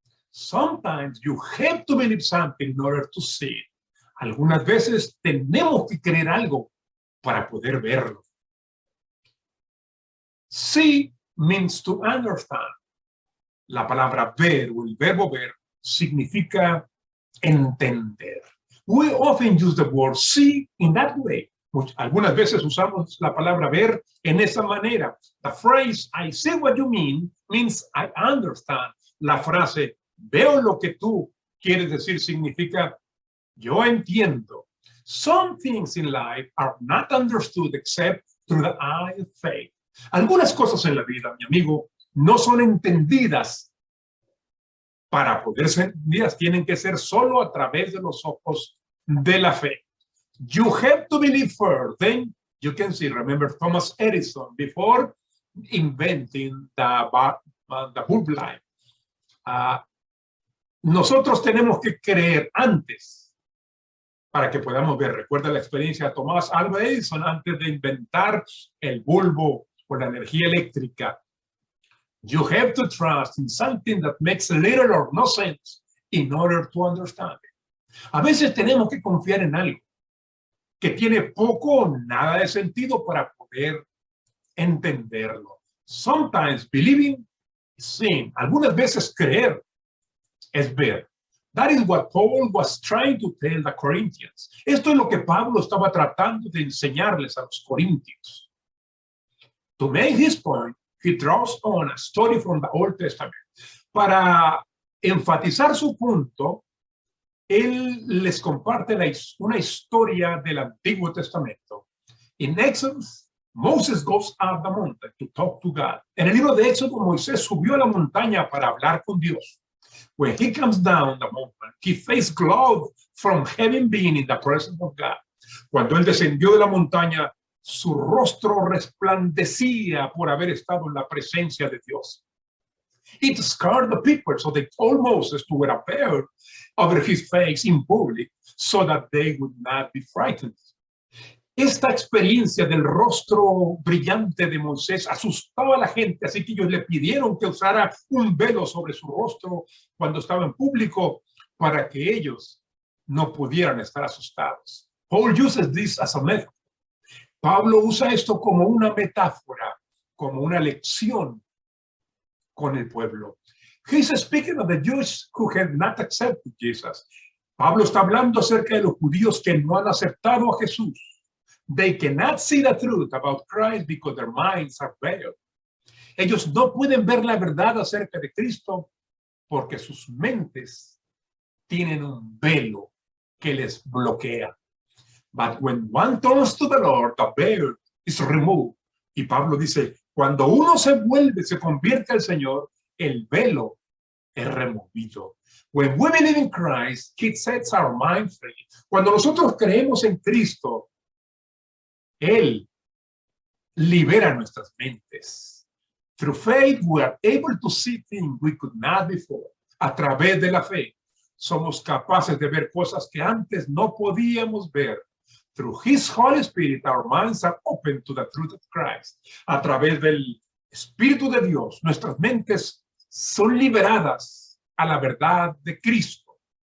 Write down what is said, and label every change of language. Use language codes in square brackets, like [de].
[en] Sometimes you have to believe something in order to see it. [es] Algunas veces tenemos que creer algo para poder verlo. [en] See means to understand. [es] La palabra ver o el verbo ver significa entender. [en] We often use the word see in that way. [es] Algunas veces usamos la palabra ver en esa manera. [en] The phrase I see what you mean means I understand. [es] La frase veo lo que tú quieres decir significa yo entiendo. [en] Some things in life are not understood except through the eye of faith. [es] Algunas cosas en la vida, mi amigo, no son entendidas. Para poder ser entendidas, tienen que ser solo a través de los ojos de la fe. [en] You have to believe first, then you can see. Remember Thomas Edison before inventing the bulb light. [es] Nosotros tenemos que creer antes para que podamos ver. Recuerda la experiencia de Thomas Alva Edison antes de inventar el bulbo o la energía eléctrica. [en] You have to trust in something that makes little or no sense in order to understand it. [es] A veces tenemos que confiar en algo que tiene poco o nada de sentido para poder entenderlo. [en] Sometimes believing is seeing. [es] Algunas veces creer es ver. [en] That is what Paul was trying to tell the Corinthians. [es] Esto es lo que Pablo estaba tratando de enseñarles a los corintios. [en] To make his point, he draws on a story from the Old Testament. [es] Para enfatizar su punto, él les comparte una historia del Antiguo Testamento. [en] In Exodus, Moses goes up the mountain to talk to God. [es] En el libro de Éxodo, Moisés subió a la montaña para hablar con Dios. [en] When he comes down the mountain, he faced glowed from having been in the presence of God. [es] Cuando él descendió de la montaña, su rostro resplandecía por haber estado en la presencia de Dios. [en] It scared the people, so they told Moses to wear a veil over his face in public so that they would not be frightened. [es] Esta experiencia del rostro brillante de Moisés asustaba a la gente, así que ellos le pidieron que usara un velo sobre su rostro cuando estaba en público para que ellos no pudieran estar asustados. [en] Paul uses this as a method. [es] Pablo usa esto como una metáfora, como una lección con el pueblo. [en] He's speaking of the Jews who have not accepted Jesus. [es] Pablo está hablando acerca de los judíos que no han aceptado a Jesús. [en] They cannot see the truth about Christ because their minds are veiled. [es] Ellos no pueden ver la verdad acerca de Cristo porque sus mentes tienen un velo que les bloquea. [en] But when one turns to the Lord, the veil is removed. [es] Y Pablo dice, cuando uno se vuelve, se convierte al Señor, el velo es removido. [en] When we believe in Christ, it sets our mind free. [es] Cuando nosotros creemos en Cristo, Él libera nuestras mentes. [en] Through faith, we are able to see things we could not before. [es] A través de la fe, somos capaces de ver cosas que antes no podíamos ver. [en] Through His Holy Spirit, our minds are open to the truth of Christ. [es] A través del Espíritu de Dios, nuestras mentes son liberadas a la verdad de Cristo.